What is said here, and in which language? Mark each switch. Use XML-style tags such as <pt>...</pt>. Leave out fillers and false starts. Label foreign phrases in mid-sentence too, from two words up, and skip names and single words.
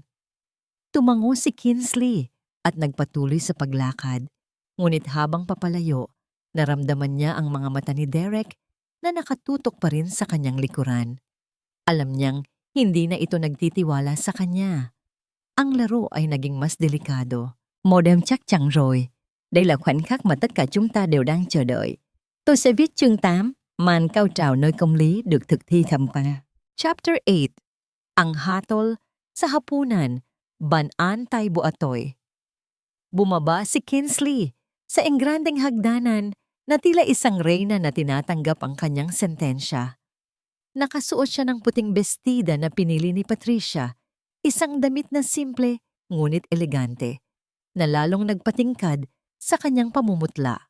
<tl>Tumango si Kinsley at nagpatuloy sa paglakad. Ngunit habang papalayo, naramdaman niya ang mga mata ni Derek na nakatutok pa rin sa kanyang likuran. Alam niyang hindi na ito nagtitiwala sa kanya. Ang laro ay naging mas delikado.</tl> <vi>Một đêm chắc chắn rồi. Đây là khoảnh khắc mà tất cả chúng ta đều đang chờ đợi. Tôi sẽ viết chương 8, màn cao trào nơi công lý được thực thi thầm pa.</vi> <en>Chapter 8.</en> <tl>Ang hatol sa hapunan, Banantay Buatoy. Bumaba si Kinsley sa engrandeng hagdanan na tila isang reyna na tinatanggap ang kanyang sentensya. Nakasuot siya ng puting bestida na pinili ni Patricia, isang damit na simple ngunit elegante, na lalong nagpatingkad sa kanyang pamumutla.</tl>